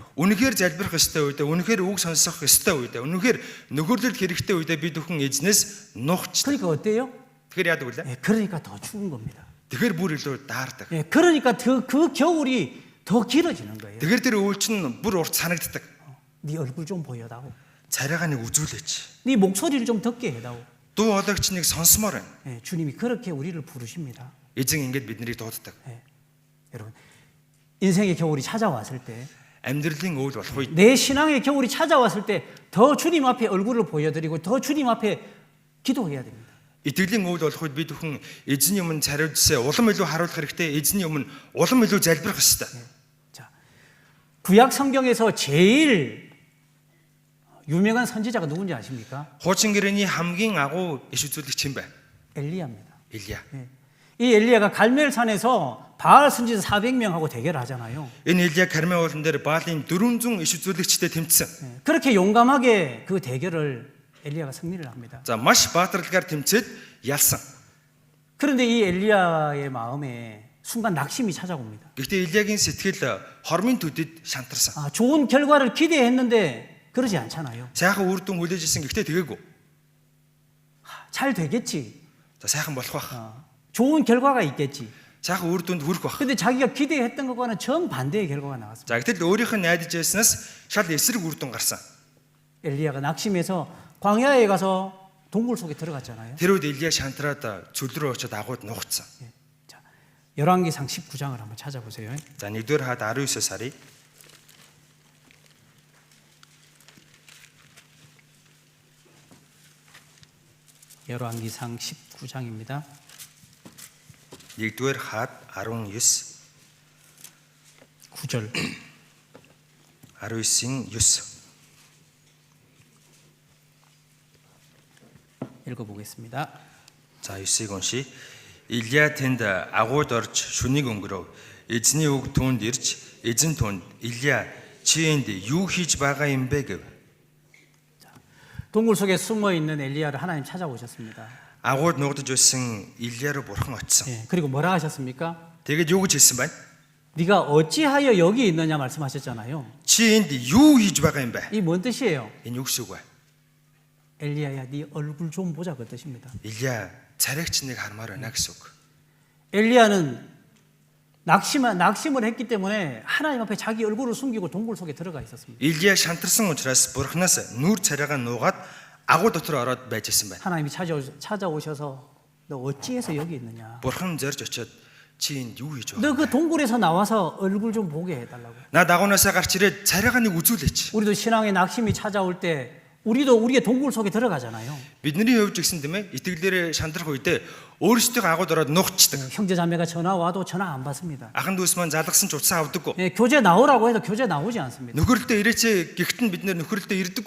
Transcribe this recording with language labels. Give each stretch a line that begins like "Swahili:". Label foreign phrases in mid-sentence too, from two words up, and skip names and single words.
Mongolian: Үнэхээр залбирах ёстой үедээ, үнэхээр үг сонсох ёстой үедээ, үнэхээр нөхөрлөлт хэрэгтэй үедээ бид бүхэн эзнээс нуугчдаг.
Korean: 그러니까 어때요?
Mongolian: Тэгэхээр яадаг вэ?
Korean: 예, 그러니까 더 추운 겁니다.
Mongolian: Тэгэхээр бүр илүү даардаг.
Korean: 예, 그러니까 그 겨울이 더 길어지는 거예요.
Mongolian: Тэгэхээр тэр өвөл чинь бүр урт санагддаг.
Korean: 네 얼굴 좀 보여다오.
Mongolian: Царайгаа нэг үзүүлээч.
Korean: 네 목소리를 좀 듣게 해다오.
Mongolian: Дуу хоолойч нэг сонсомоор байна.
Korean: 예, 주님이 그렇게 우리를 부르십니다.
Mongolian: Эзэн ингэж биднийг дууддаг.
Korean: 예, 여러분 인생의 겨울이 찾아왔을 때,
Mongolian: амьдралын өвөл болох үед
Korean: 내 신앙의 겨울이 찾아왔을 때 더 주님 앞에 얼굴을 보여드리고 더 주님 앞에 기도해야 됩니다.
Mongolian: итгэлийн өвөл болох үед бид бүхэн эзний өмнө царай зүсээ улам илүү харуулах хэрэгтэй. эзний өмнө улам илүү залбирах ёстой.
Korean: 자, 구약 성경에서 제일 유명한 선지자가 누군지 아십니까?
Mongolian: Хуучин гэрээний хамгийн агуу иш үзүүлэгч юм бэ?
Korean: 엘리야입니다.
Mongolian: Илия.
Korean: 예. 이 엘리야가 갈멜산에서 바알 선지자 400명하고 대결을 하잖아요.
Mongolian: Энэ Илия Кармel уулан дээр Баалын 400 иш үзүүлэгчтэй тэмцсэн.
Korean: 예. 그렇게 용감하게 그 대결을 엘리야가 승리를 합니다.
Mongolian: За маш баатарлагаар тэмцээд ялсан.
Korean: 그런데 이 엘리야의 마음에 순간 낙심이 찾아옵니다.
Mongolian: Гэхдээ Илиягийн сэтгэл хормын төдөд шантарсан.
Korean: 아, 좋은 결과를 기대했는데 그러지 않잖아요.
Mongolian: Сайхан үр дүн хүлээж ирсэн гэхдээ тэгээгүй.
Korean: 잘 되겠지.
Mongolian: За сайхан болох байх.
Korean: 좋은 결과가 있겠지.
Mongolian: Сайхан үр дүнд хүрэх байх.
Korean: 근데 자기가 기대했던 것과는 정반대의 결과가 나왔습니다.
Mongolian: За гэтэл өөрийнх нь найдаж байснаас шал эсрэг үр дүн гарсан.
Korean: 엘리야가 낙심해서 광야에 가서 동굴 속에 들어갔잖아요.
Mongolian: Тэр үед Илия шантраад цөл рүү очиод агууд нугацсан.
Korean: 자, 열왕기상 19장을 한번 찾아보세요.
Mongolian: За 1-р хаад 19-оос харъя.
Korean: 열왕기상 19장입니다.
Mongolian: 1-р хаад 19
Korean: 9절.
Mongolian: 19-ийн 9.
Korean: 읽어보겠습니다.
Mongolian: За 9-ийг уншия. Илия тэнд агууд орж шүнийг өнгөрөв. Эзний үг түүнд ирж эзэн түүнд Илия чи энд юу хийж байгаа юм бэ гэв.
Korean: 동굴 속에 숨어 있는 엘리야를 하나님 찾아오셨습니다.
Mongolian: Агууд нугдаж байсан Илия руу бурхан очсон.
Korean: 예, 그리고 뭐라 하셨습니까?
Mongolian: Тэгээд юу гэж хэлсэн байна?
Korean: 네가 어찌하여 여기 있느냐 말씀하셨잖아요.
Mongolian: Чи энд юу хийж байгаа юм бэ?
Korean: 이 뭔 뜻이에요?
Mongolian: Энэ юу гэсэн үг вэ?
Korean: 엘리야야, 네 얼굴 좀 보자 그 뜻입니다.
Mongolian: Илия царайгч нэг хармаар байна гэсэн үг.
Korean: 엘리야는 낙심을 했기 때문에 하나님 앞에 자기 얼굴을 숨기고 동굴 속에 들어가 있었습니다.
Mongolian: Илия шантарсан учраас бурханаас нүур царайгаа нуугаад агуу дотор ороод байж исэн байна.
Korean: 하나님이 찾아오셔서 너 어찌해서 여기 있느냐?
Mongolian: Бурхан зорж очиод чи энд юу хийж
Korean: 너
Mongolian: байгаа?
Korean: 그 동굴에서 나와서 얼굴 좀 보게 해달라고.
Mongolian: Наад агуунасаа гарч ирээд царайгаа нэг үзүүлээч.
Korean: 우리도 신앙의 낙심이 찾아올 때 우리도 우리의 동굴 속에 들어가잖아요.
Mongolian: Бидний хувьд гэсэн тийм ээ итгэлээрээ шандрах үедээ өөрсдөө агууд ороод нухчдаг.
Korean: 형제 자매가 전화 와도 전화 안 받습니다.
Mongolian: Ахан дүүс маань залгасан ч утсаа авдаггүй.
Korean: 예, 교제 나오라고 해도 교제 나오지 않습니다.
Mongolian: Нөхөрлөлтөө ирээч гэхдээ бид нэр нөхөрлөлтөө ирдэггүй.